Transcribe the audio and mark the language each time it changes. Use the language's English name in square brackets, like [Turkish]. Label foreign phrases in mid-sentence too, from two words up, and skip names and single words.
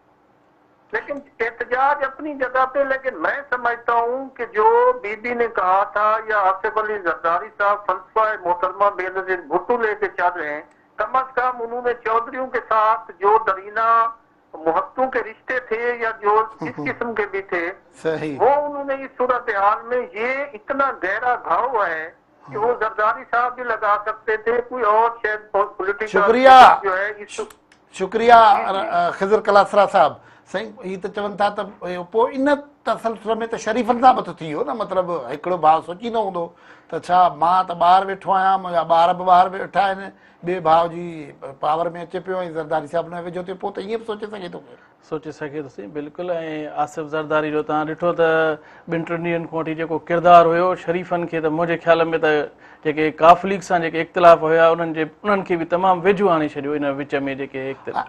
[Urdu] لیکن احتجاج اپنی جگہ پہ، لیکن میں سمجھتا ہوں کہ جو بی بی نے کہا تھا یا آصف علی زرداری صاحب فلسفہ محترمہ بے نظیر بھٹو لے کے چل رہے ہیں، کم از کم انہوں نے چودھریوں کے ساتھ جو درینہ محتوں کے رشتے تھے یا جو جس قسم کے بھی تھے، وہ انہوں نے اس صورتحال میں یہ اتنا گہرا گھاؤ ہے کہ وہ زرداری صاحب بھی لگا سکتے تھے، کوئی اور شاید پولیٹیکل جو ہے. شکریہ خضر کلاسرا صاحب. [Sindhi] साईं ही त चवनि था त पोइ इन तसलसल में त शरीफ़नि सां बि थी वियो न, मतिलबु हिकिड़ो भाउ सोचींदो हूंदो त छा मां त ॿाहिरि वेठो आहियां, मुंहिंजा ॿार बि ॿाहिरि वेठा आहिनि, ॿिए भाउ जी पावर में अचे पियो ऐं ज़रदारी साहिब न वेझो थियो, पोइ त ईअं बि सोचे सघे थो. सोचे सघे थो साईं, बिल्कुलु. ऐं आसिफ़ ज़रदारी जो तव्हां ॾिठो त ॿिनि टिनि ॾींहंनि खां वठी जेको किरदारु हुयो शरीफ़नि खे, त मुंहिंजे ख़्याल में त जेके काफ़ लीग सां जेके इख़्तिलाफ़ हुया उन्हनि खे बि तमामु वेझो आणे छॾियो इन विच में जेके इख़्तिलाफ़.